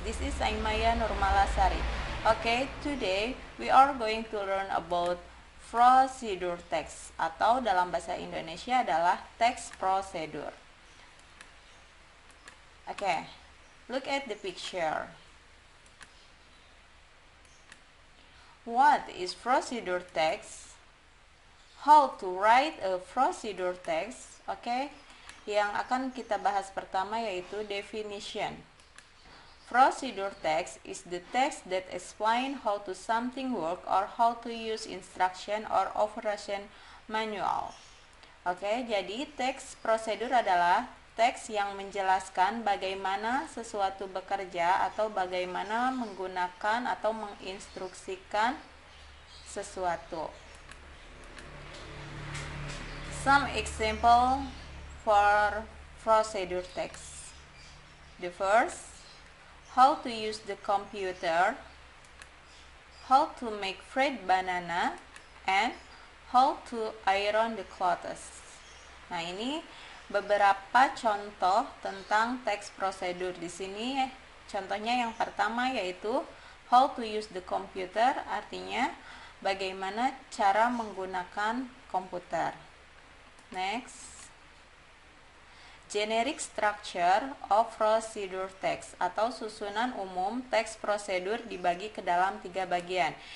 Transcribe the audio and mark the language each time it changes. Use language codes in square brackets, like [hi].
[en] This is Aimaya Nurmalasari. Okay, today we are going to learn about procedure text [id] atau dalam bahasa Indonesia adalah teks prosedur. [en] Okay, look at the picture. What is procedure text? How to write a procedure text, okay? [id] Yang akan kita bahas pertama yaitu definition. [en] Procedure text is the text that explain how to something work or how to use instruction or operation manual. [id] Oke, jadi teks prosedur adalah teks yang menjelaskan bagaimana sesuatu bekerja atau bagaimana menggunakan atau menginstruksikan sesuatu. [en] Some example for procedure text. The first, how to use the computer, how to make fried banana, and how to iron the clothes. [id] Nah, ini beberapa contoh tentang teks prosedur. Di sini contohnya yang pertama yaitu [en] how to use the computer, [id] artinya bagaimana cara menggunakan komputer. [en] Next, generic structure of procedure text [id] atau susunan umum teks prosedur dibagi ke dalam 3 bagian.